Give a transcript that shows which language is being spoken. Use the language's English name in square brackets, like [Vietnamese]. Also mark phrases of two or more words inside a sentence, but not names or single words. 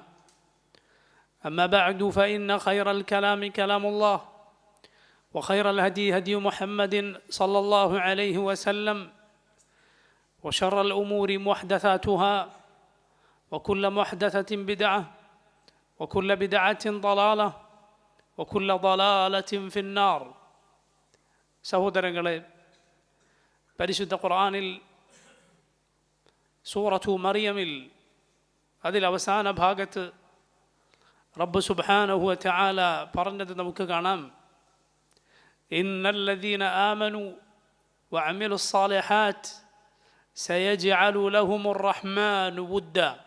[Arabic] أما بعد، فإن خير الكلام كلام الله، وخير الهدي هدي محمد صلى الله عليه وسلم، وشر الأمور محدثاتها، وكل محدثة بدعة، وكل بدعة ضلالة، وكل ضلالة في النار. [Malayalam] സഹോദരങ്ങളെ, പരിശുദ്ധ ഖുർആനിൽ സൂറത്തു മറിയമിൽ അതിൽ അവസാന ഭാഗത്ത് റബ്ബ് [Arabic] سبحانه وتعالى [Malayalam] പറഞ്ഞത് നമുക്ക് കാണാം. [Arabic] إن الذين آمنوا وعملوا الصالحات سيجعل لهم الرحمن ودا.